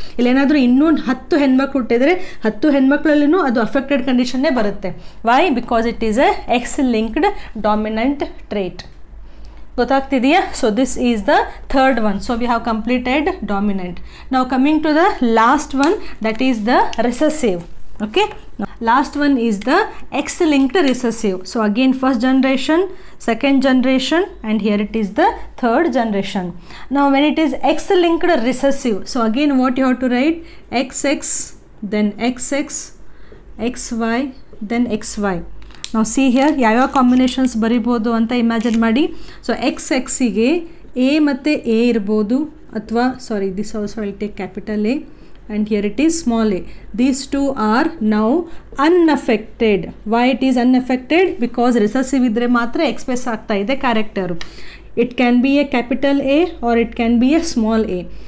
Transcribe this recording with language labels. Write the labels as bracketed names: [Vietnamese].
[Kannada] ಇಲ್ಲೇನಾದರೂ ಇನ್ನೂ 10 ಹೆಣ್ಮಕ್ಳು ಹುಟ್ಟಿದರೆ 10 ಹೆಣ್ಮಕ್ಳಲ್ಲೂ ಅದು ಅಫೆಕ್ಟೆಡ್ ಕಂಡೀಷನ್ನೇ ಬರುತ್ತೆ. Y? [English] Because it is a X linked dominant trait. [Kannada] ಗೊತ್ತಾಗ್ತಿದೆಯಾ? [English] So this is the third one. So we have completed dominant. ನಾವು coming to the last one, that is the recessive. Okay, last one is the X-linked recessive. So again first generation, second generation, and here it is the third generation. Now when it is X-linked recessive, so again what you have to write? XX, then XX, XY, then XY. Now see here [Kannada] ಯಾವ combinations ಬರಿಬೋದು ಅಂತ imagine ಮಾಡಿ. So XX ಗೆ A ಮತ್ತು A ಇರ್ಬೋದು, ಅಥವಾ [English] this also will take capital A, and here it is small a. These two are now unaffected. Why it is unaffected? Because recessive [Kannada] idre matra express ಆಗ್ತಾ ಇದೆ [English] character. It can be a capital A or it can be a small a.